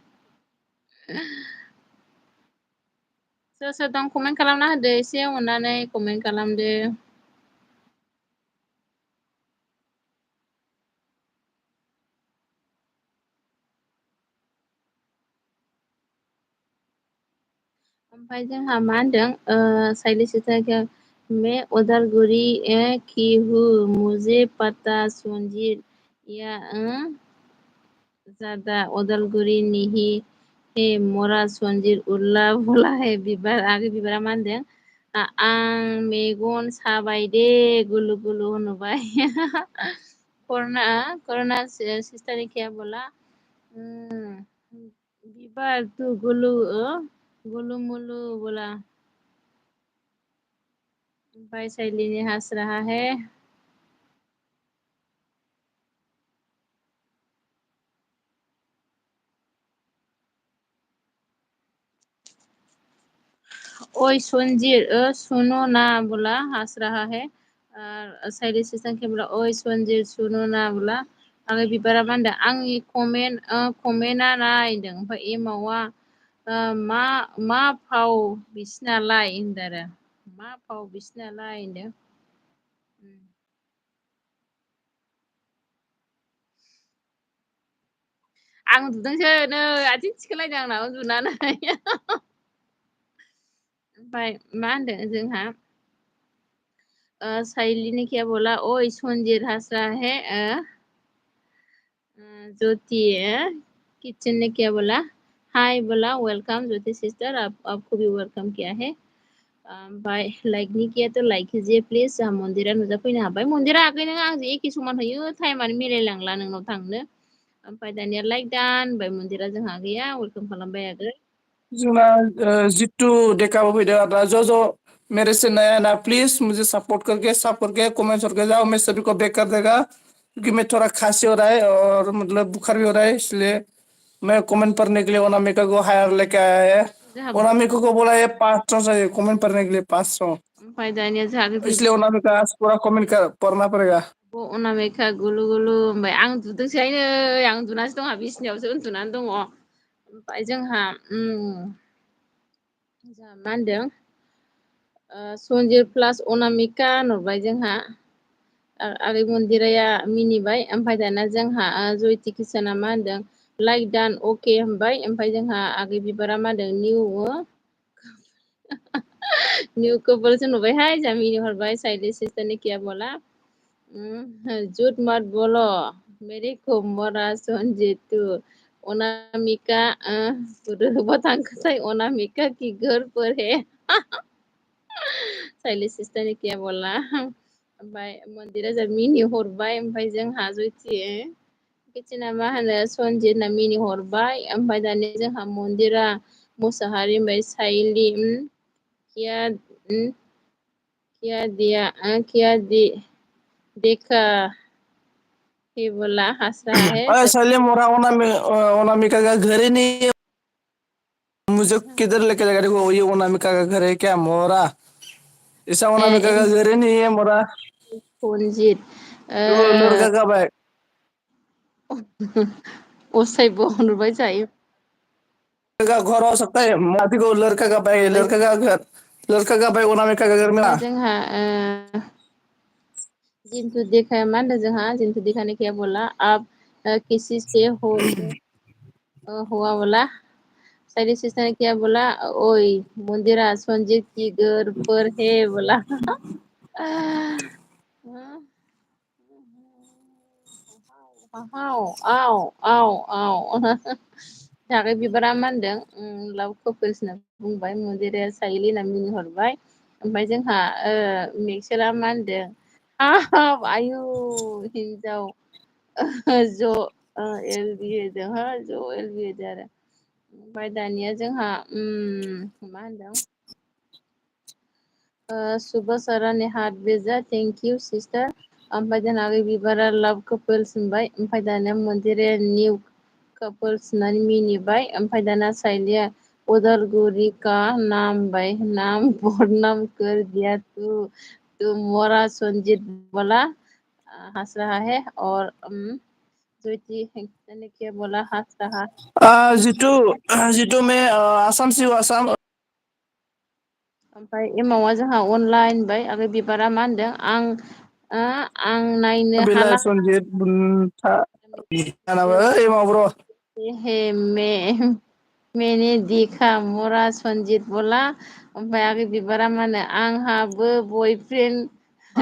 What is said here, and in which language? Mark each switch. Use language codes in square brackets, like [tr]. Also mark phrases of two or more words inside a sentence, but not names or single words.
[brx] सोर सोर दं कमेन्ट खालामना होदो एसे अननानै कमेन्ट खालामदो ओमफ्राय जोंहा मा होनदों साइले सिस्टार [hi] मैं उदालगुरी की हूँ मुझे पता संजीत या ज्यादा उदालगुरी नहीं हे मोरा सनजित उल्ला बोला है [brx] बिबार आगै बिबारा मा होनदों आं मेगन साबाय दे गुलु गुलु होनबाय [hi] करना सिस्टार क्या बोला बिबार तू गुलु गुलु मुलु बोला [brx] ओमफ्राय साइलिनी [hi] हंस रहा है ओए संजीत सुनो ना बोला हंस रहा है साइले सिस्टार क्या बोला ओए संजीत सुनो ना बोला [brx] आगै बिबारा मा होनदों आंनि कमेन्टआ नायदों ओमफ्राय एमावा मा फाव बिसिनालाय होनदों आरो मा फाव बिसिनालाय होनदों आं उन्दुदोंसो नै आथिं थिखोलायदों आंना उन्दुनानै ओमफ्राय मा होनदों जोंहा साइलिनी [hi] क्या बोला ओए संजीत हंस रहा है ज्योति किचन ने क्या बोला हाय बोला वेलकम ज्योति सिस्टर आपको भी वेलकम किया है [brx] ओमफ्राय लाइकनि [hi] किया तो लाइक कीजिए प्लिज [brx] जोंहा मन्दिरा नुजाफैनो हाबाय मन्दिरा आगै नों आंजों एखे समान होयो टाइमानो मिलायलांला नोंनाव थांनो ओमफ्राय दानिया लाइक दान होनबाय मन्दिरा जोंहा गैया वेलकाम खालामबाय आगै जोंना जितु डेकाबो फैदों आरो ज' [hi] मेरे से नया ना प्लीज मुझे सपोर्ट करके कमेंट्स करके जाओ मैं सभी को बैक कर देगा क्योंकि मैं थोड़ा खांसी हो रहा है और मतलब बुखार भी हो रहा है इसलिए मैं कमेंट पढ़ने के लिए अनामिका को हायर लेके आया है [brx] जोंहा [hi] अनामिका को बोला है 500 चाहिए कमेंट पढ़ने के लिए 500 [brx] ओमफ्राय दानिया जोंहा [hi] इसलिए अनामिका आज पूरा कमेंट कर पढ़ना पड़ेगा [brx] अनामिका गुलु गुलु होनबाय आं उन्दुदोंसोहायनै आं उन्दुनासो दंहा बिसिनायावसो उन्दुनानै दङ ओमफ्राय जोंहा मा होनदों सन्जित प्लास अनामिका होनहरबाय जोंहा आगै मन्दिराया मिनिबाय ओमफ्राय दाना जोंहा जयति किसाना मा होनदों लाइक दान अके होनबाय ओमफ्राय जोंहा आगै बिबारा मा होनदों निउ कपोल्स होनहरबायहाय जोंहा मिनिहरबाय [hi] साइले सिस्टार ने किया बोला झूठ मत बोलो मेरे को मरा सनजित अनामिका बतांखोथाय अनामिका की घर पर है साइले सिस्टार ने किया बोला [brx] ओमफ्राय मन्दिरा जों मिनिहरबाय ओमफ्राय जोंहा जयति किटिना मा होनो सनजित होनना मिनिहरबाय ओमफ्राय दानिया जोंहा मन्दिरा मुसाहारि ओमफ्राय साइलि [hi] देखा हे बोला हंस रहा है साले मोरा अनामिका का घर ही नहीं है मुझे किधर लेके जाएगा देखो ये अनामिका का घर है क्या मोरा ऐसा अनामिका का घर ही नहीं है मोरा सनजित तो लड़का कब है [brx] ओसाइबो हनुबाय जायो [hi] का घर हो सकता है माटी को लड़का का घर लड़का का भाई अनामिका का घर में [brx] ओमफ्राय जोंहा जिन्तु देखा मा होनदों जोंहा जिन्तु देखा [hi] ने क्या बोला आप किसी से हुआ बोला साइड सिस्टर ने क्या बोला ओए मंदिरा संजीत की घर पर है बोला [brx] आव थाखाय बिबारा मा होनदों लाव कपोल्स होनना बुंबाय मन्दिरा साइलि होनना मिनिहरबाय ओमफ्राय जोंहा मिक्सारा मा होनदों हाब आयु हिन्जाव ज' एलबि होदों हो ज' एलबि होदों आरो ओमफ्राय दानिया जोंहा मा होनदों [hi] सुबह सरा ने हाथ भेजा [en] thank you [hi] सिस्टार [brx] ओमफ्राय जोंहा बिबारा लाभ कपोल्स होनबाय ओमफ्राय दानिया मन्दिरा निउ कपोल्स होननानै मिनिबाय ओमफ्राय दाना [hi] साइलिया उदालगुरी का नाम भाई नाम बदनाम कर दिया तू मोरा संजीत बोला हंस रहा है और ज्योति ने क्या बोला हंस रहा जितु जितु में आसाम से आसाम [brx] ओमफ्राय एमावा जोंहा अनलाइन होनबाय आरो बिबारा मा होनदों आं नायनो बिलाय हाला संजीत बुनथा ओइ माब्र' [hi] हे मैंने देखा मोरा संजीत बोला [brx] ओमफ्राय आगै बिबारा मा होनो आंहाबो बयफ्रेन्ड